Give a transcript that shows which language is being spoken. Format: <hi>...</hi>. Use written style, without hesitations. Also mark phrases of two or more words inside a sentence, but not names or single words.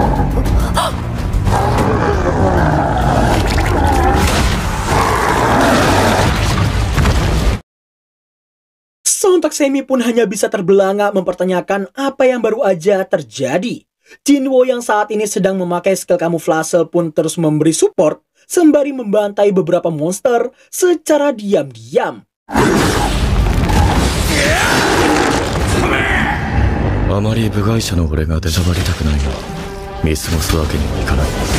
<id>Sontak Semi pun hanya bisa terbelanga mempertanyakan apa yang baru aja terjadi. Jinwo yang saat ini sedang memakai skill kamuflase pun terus memberi support sembari membantai beberapa monster secara diam-diam.</id> <ja>あまり部外者の俺が出しゃばりたくないが見過ごすわけにはいかない。</ja>